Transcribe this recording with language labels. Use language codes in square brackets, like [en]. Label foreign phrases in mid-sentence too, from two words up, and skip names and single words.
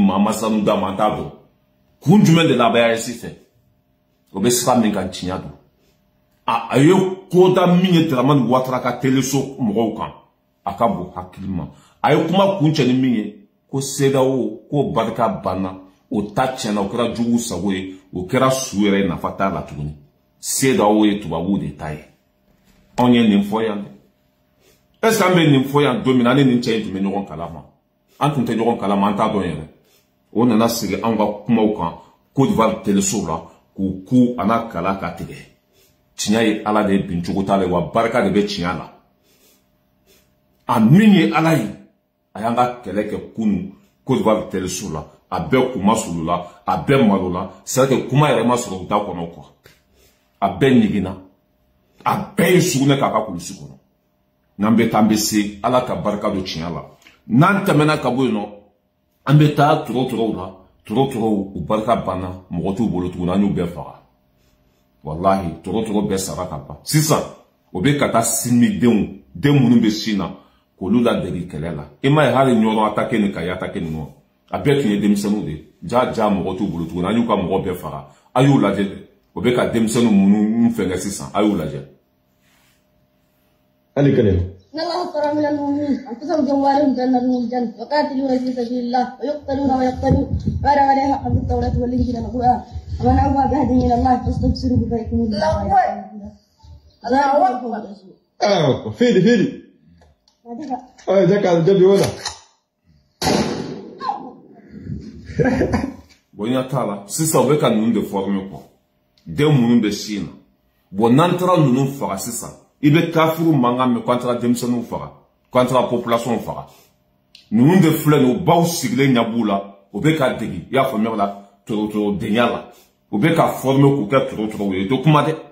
[bm] ma an ma sanu d'a ma an t'a dɔn kun jumɛn de la a bɛ AES fɛ o bɛ sira min kan tiɲɛ don a ye koda min ye Dramane Ouattara ka teleso mɔgɔw kan a ka bon hakili ma a ye kuma kun cɛ ni min ye ko CEDEAO ko barika banna o ta tiɲɛna o kɛra jugu sago ye o kɛra su yɛrɛ nafa t'a la tuguni CEDEAO ye tubabuw de ta ye anw ye nin fɔ yan dɛ [fr] est-ce que [bm] an bɛ nin fɔ yan don min na an ni nin cɛ in tun bɛ ɲɔgɔn kalama an tun tɛ ɲɔgɔn kalama an t'a dɔn yɛrɛ o nana sigi anw ka kumaw kan Côte d'Ivoire teleso la k'u ku a n'a kala ka tigɛ tiɲɛ ye Ala de ye bin cogo t'a la wa barika de bɛ tiɲɛ la a min ye Ala ye a y'an ka kɛlɛ kɛ kunu Côte d'Ivoire teleso la a bɛɛ kuma sulu la a bɛɛ malo la [fr] c'est vrai que [bm] kuma yɛrɛ ma sɔrɔ u da kɔnɔ quoi a bɛɛ ɲigina a bɛɛ ye sugunɛ k'a ka kulusi kɔnɔ n'an bɛ taa an bɛ se Ala ka barika do tiɲɛ la n'an tɛmɛna ka bɔ yen nɔ an bɛ taa tɔrɔtɔrɔw la tɔrɔtɔrɔw u barika banna mɔgɔ t'u bolo tuguni an y'u bɛɛ faga walahi tɔrɔtɔrɔ bɛɛ sara ka ban sisan o bɛ ka taa sinidenw den minnu bɛ sin na k'olu ladegi kɛlɛ la i m'a ye hali ɲɔgɔn attaqué ni Kayi attaqué ninnu a bɛɛ tun ye denmisɛnninw de ja mɔgɔ t'u bolo tuguni an y'u ka mɔgɔ bɛɛ faga a y'u lajɛ dɛ o bɛ ka denmisɛnninw minnu fɛngɛ sisan a y'u lajɛ. [fr] Allez Kalel. [ar] إن الله اشترى من المؤمنين أنفسهم وأموالهم بأن الجنة يقاتلون في سبيل الله ويقتلون ويقتلون ولا عليها حق التوراة والإنجيل والقرآن ومن أوفى بعهده من الله فاستبشروا ببيعكم [bm] Ah, Fili. [fr] Ah, d'accord, déjà bien là. [bm] Bon ya tala sisan o bɛ ka ninnu de former quoi den minnu bɛ sin na bon n'an taara ninnu faga sisan i bɛ kafiru mankan mɛn k'an taara denmisɛnninw faga k'an taara population faga ninnu de filɛ nin ye o baw sigilen ɲɛ b'u la o bɛ ka degi i y'a faamuya la tɔrɔtɔrɔdenya la o bɛ ka former k'u kɛ tɔrɔtɔrɔw ye to kuma dɛ